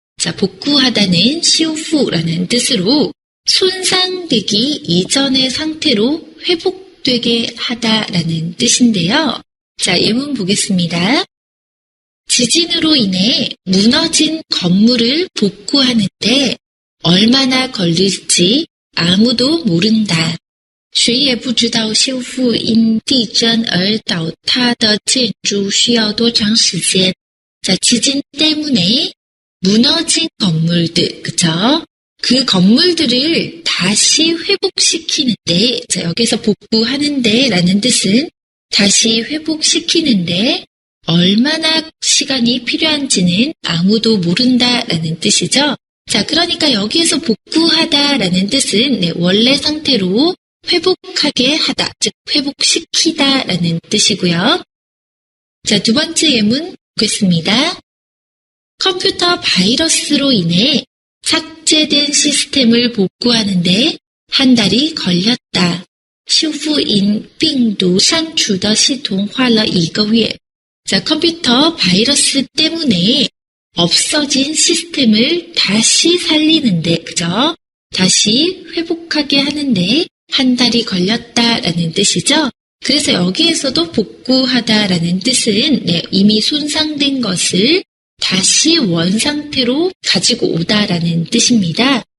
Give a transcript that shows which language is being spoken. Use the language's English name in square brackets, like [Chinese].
[Korean] 자, 복구하다는 시우후라는 뜻으로 손상되기 이전의 상태로 회복되게 하다라는 뜻인데요. 자, 예문 보겠습니다. 지진으로 인해 무너진 건물을 복구하는데 얼마나 걸릴지 아무도 모른다. [Chinese] 谁也不知道修复因地震而倒塌的建筑需要多长时间. [Korean] 자, 지진 때문에 무너진 건물들, 그쵸? 그 건물들을 다시 회복시키는데, 자, 여기서 복구하는데 라는 뜻은 다시 회복시키는데 얼마나 시간이 필요한지는 아무도 모른다라는 뜻이죠. 자, 그러니까 여기에서 복구하다라는 뜻은 네, 원래 상태로 회복하게 하다, 즉 회복시키다라는 뜻이고요. 자, 두 번째 예문 보겠습니다. 컴퓨터 바이러스로 인해 삭제된 시스템을 복구하는데 한 달이 걸렸다. [Chinese] 修复因病毒删除的系统花了1个月. [Korean] 자, 컴퓨터 바이러스 때문에 없어진 시스템을 다시 살리는데, 그죠? 다시 회복하게 하는데 한 달이 걸렸다라는 뜻이죠. 그래서 여기에서도 복구하다라는 뜻은 네, 이미 손상된 것을 다시 원상태로 가지고 오다라는 뜻입니다.